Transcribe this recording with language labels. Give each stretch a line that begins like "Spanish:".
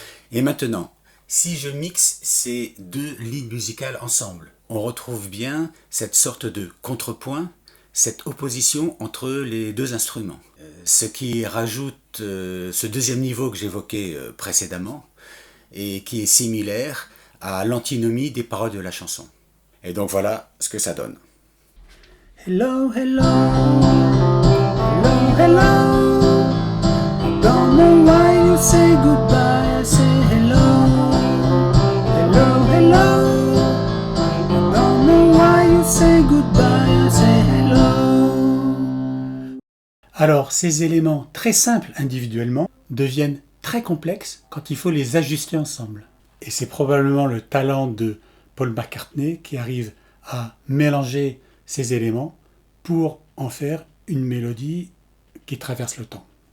French: Et maintenant, si je mixe ces deux lignes musicales ensemble, on retrouve bien cette sorte de contrepoint, cette opposition entre les deux instruments. Ce qui rajoute ce deuxième niveau que j'évoquais précédemment et qui est similaire à l'antinomie des paroles de la chanson. Et donc voilà ce que ça donne.
English: Hello, hello, hello, hello, I don't know why you say goodbye, I say hello, hello, hello, I don't know why you say goodbye, I say hello.
French: Alors, ces éléments très simples individuellement deviennent très complexes quand il faut les ajuster ensemble. Et c'est probablement le talent de Paul McCartney qui arrive à mélanger ces éléments pour en faire une mélodie qui traverse le temps.